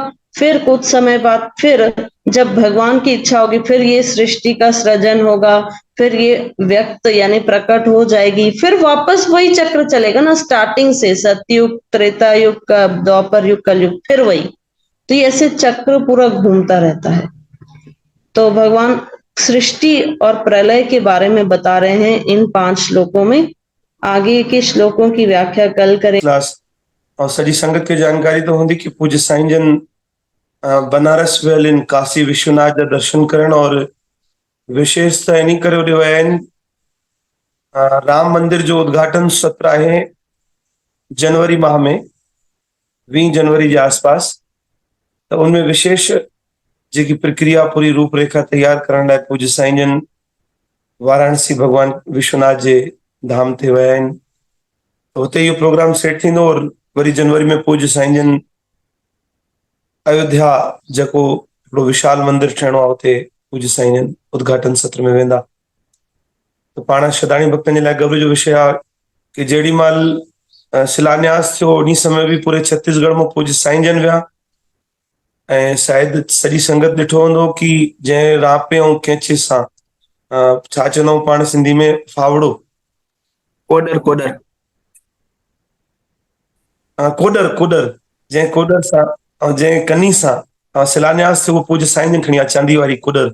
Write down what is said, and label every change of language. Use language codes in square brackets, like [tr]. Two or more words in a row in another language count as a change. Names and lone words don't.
[hi] फिर कुछ समय बाद फिर जब भगवान की इच्छा होगी, फिर ये सृष्टि का सृजन होगा, फिर ये व्यक्त यानी प्रकट हो जाएगी, फिर वापस वही चक्र चलेगा ना, स्टार्टिंग से, सतयुग, त्रेता युग का, द्वापर युग, कलयुग, फिर वही। तो ये ऐसे चक्र पूरा घूमता रहता है। तो भगवान सृष्टि और प्रलय के बारे में बता रहे हैं इन 5 श्लोकों में। आगे के श्लोकों की व्याख्या कल करें। [sd] क्लास और सॼी संगत खे जानकारी तो हूंदी कि पूज्य साईं जन बनारस वियल इन काशी विश्वनाथ जा दर्शन करण, और विशेष त इन करे होॾे विया आहिनि। राम मंदिर जो उद्घाटन सत्र आहे जनवरी माह में, 20 जनवरी [hi] के आसपास। [sd] तो उनमें विशेष जेकी प्रक्रिया, पूरी रूपरेखा तैयार करण लाइ पूज्य साईं जन वाराणसी भगवान विश्वनाथ जे धाम ते विया आहिनि। हुते इहो प्रोग्राम सेट थींदो और वरी जनवरी में पूज्य साईं जन अयोध्या जेको हिकिड़ो विशाल मंदिर ठहिणो आहे हुते पूज्य साईं जन उद्घाटन सत्र में वेंदा। त पाण श्रद्धाणी भक्तनि जे लाइ गर्व जो विषय आहे कि जेॾी महिल शिलान्यास थियो उन समय बि पूरे छत्तीसगढ़ में पूज्य साईं जन विया ऐं शायदि सॼी संगत ॾिठो हूंदो कि जंहिं रापे ऐं कैंचे सां छा चवंदा आहियूं पाण सिंधी में फावड़ो कोडर कोडर कोडर कोडर जंहिं कोडर सां ऐं जंहिं कनी सां शिलान्यास थियो उहो पूज्य साईं जन खणी आहे चांदी वारी कोडर।